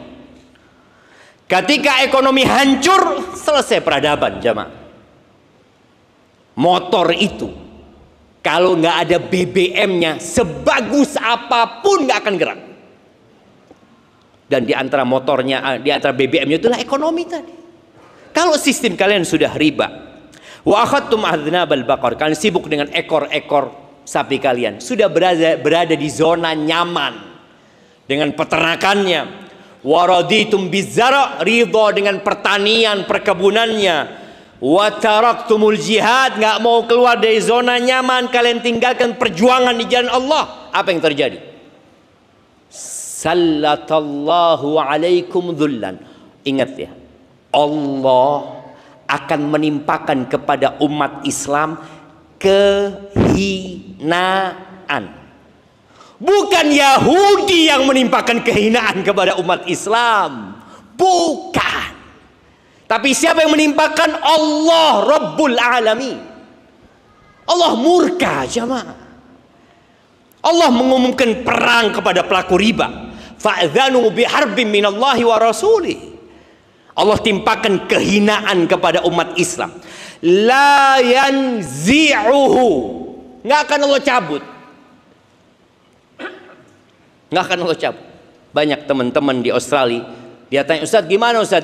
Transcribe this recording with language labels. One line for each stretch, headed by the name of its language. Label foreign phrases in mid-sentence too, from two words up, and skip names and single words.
Indonesian: Ketika ekonomi hancur, selesai peradaban jamaah. Motor itu kalau nggak ada BBM-nya, sebagus apapun nggak akan gerak. Dan di antara motornya, di antara BBM-nya itulah ekonomi tadi. Kalau sistem kalian sudah riba,
Arabic: وأخذتم أذناب البقر,
Indonesian: kalian sibuk dengan ekor-ekor sapi kalian, sudah berada di zona nyaman dengan peternakannya.
Arabic: ورضيتم بالزرع,
Indonesian: ridha dengan pertanian, perkebunannya.
Arabic: وتركتم الجهاد,
Indonesian: nggak mau keluar dari zona nyaman, kalian tinggalkan perjuangan di jalan Allah. Apa yang terjadi?
Arabic: سلط الله عليكم ذلا.
Indonesian: Ingat ya, Allah akan menimpakan kepada umat Islam kehinaan. Bukan Yahudi yang menimpakan kehinaan kepada umat Islam, bukan. Tapi siapa yang menimpakan? Allah Rabbul Alamin. Allah murka jamaah. Allah mengumumkan perang kepada pelaku riba.
Arabic: فأذنوا بحرب من الله ورسوله.
Indonesian: Allah timpakan kehinaan kepada umat Islam.
Arabic: لا ينزعه.
Indonesian: Nggak akan Allah cabut. Nggak akan Allah cabut. Banyak teman-teman di Australia, dia tanya, Ustaz gimana Ustaz?